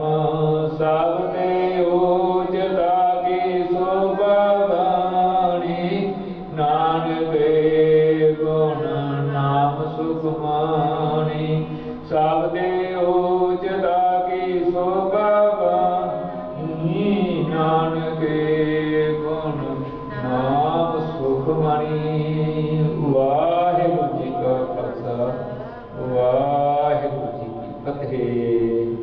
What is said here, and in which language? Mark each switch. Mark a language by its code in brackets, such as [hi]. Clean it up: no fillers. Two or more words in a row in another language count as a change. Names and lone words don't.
[bra] सब ते ऊच ताकी शोभा बानी, नानक गुण नाम सुख मानी। सब ते ऊच ताकी शोभा बानी, नानक गुण नाम सुख मानी। वाहिगुरू जी का खालसा, वाहिगुरू जी की फतेह।